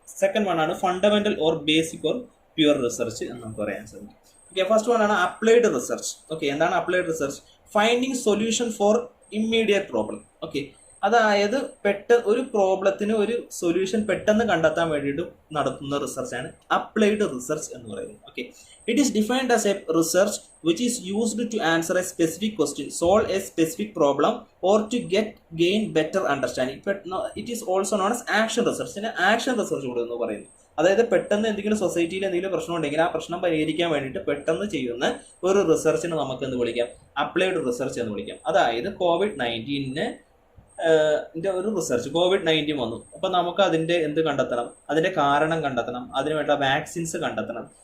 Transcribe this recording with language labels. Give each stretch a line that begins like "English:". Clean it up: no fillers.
Malayalam: Second one ആണ് fundamental or basic or pure research എന്ന് നമുക്ക് പറയാൻ സാധിക്കും. ഓക്കെ, ഫസ്റ്റ് വൺ ആണ് അപ്ലൈഡ് റിസർച്ച്. ഓക്കെ, എന്താണ് applied research? Finding solution for immediate problem. Okay, അതായത് ഒരു പ്രോബ്ലത്തിന് ഒരു സൊല്യൂഷൻ പെട്ടെന്ന് കണ്ടെത്താൻ വേണ്ടിയിട്ട് നടത്തുന്ന റിസർച്ചാണ് അപ്ലൈഡ് റിസർച്ച് എന്ന് പറയുന്നത്.
English: Okay, it is defined as a research which is used to answer a specific question, solve a specific problem or to gain better understanding. But no, it is also known as action research.
Malayalam: Action research കൂടെ എന്ന് പറയുന്നത്, അതായത് പെട്ടെന്ന് എന്തെങ്കിലും സൊസൈറ്റിയിൽ എന്തെങ്കിലും പ്രശ്നം ഉണ്ടെങ്കിൽ ആ പ്രശ്നം പരിഹരിക്കാൻ വേണ്ടിയിട്ട് പെട്ടെന്ന് ചെയ്യുന്ന ഒരു റിസർച്ചിന് നമുക്ക് എന്ത് വിളിക്കാം, അപ്ലൈഡ് റിസർച്ച് എന്ന് വിളിക്കാം. അതായത് COVID-19 ഒരു റിസർച്ച്, COVID-19 വന്നു, അപ്പൊ നമുക്ക് അതിന്റെ എന്ത് കണ്ടെത്തണം, അതിന്റെ കാരണം കണ്ടെത്തണം, അതിനുവേണ്ട വാക്സിൻസ് കണ്ടെത്തണം.